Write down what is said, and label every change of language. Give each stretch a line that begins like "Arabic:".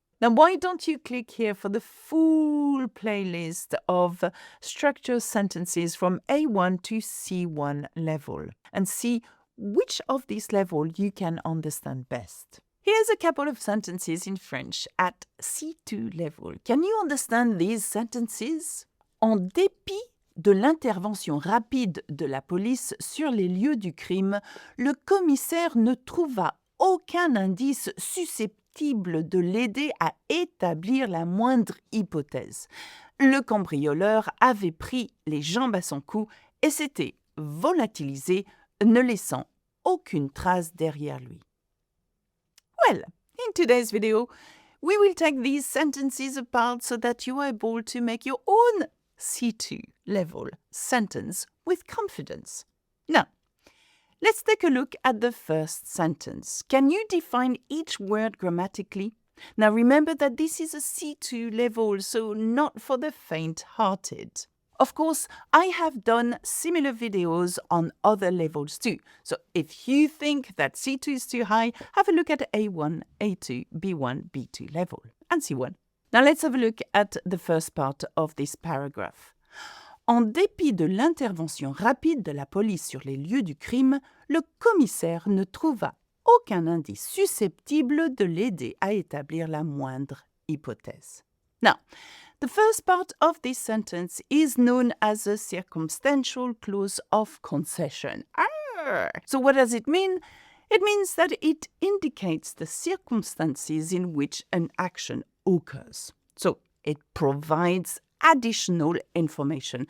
English: Now, why don't you click here for the full playlist of structured sentences from A1 to C1 level and see which of these levels you can understand best. Here's a couple of sentences in French at C2 level. Can you understand these sentences?
French: En dépit de l'intervention rapide de la police sur les lieux du crime, le commissaire ne trouva aucun indice susceptible de l'aider à établir la moindre hypothèse. Le cambrioleur avait pris les jambes à son cou et s'était volatilisé, ne laissant aucune trace derrière lui.
English: Well, in today's video, we will take these sentences apart so that you are able to make your own C2 level sentence with confidence. Now, let's take a look at the first sentence. Can you define each word grammatically? Now, remember that this is a C2 level, so not for the faint-hearted. Of course, I have done similar videos on other levels too. So if you think that C2 is too high, have a look at A1, A2, B1, B2 level and C1. Now let's have a look at the first part of this paragraph.
French: En dépit de l'intervention rapide de la police sur les lieux du crime, le commissaire ne trouva aucun indice susceptible de l'aider à établir la moindre hypothèse.
English: Now, the first part of this sentence is known as a circumstantial clause of concession. So what does it mean? It means that it indicates the circumstances in which an action occurs. So it provides additional information.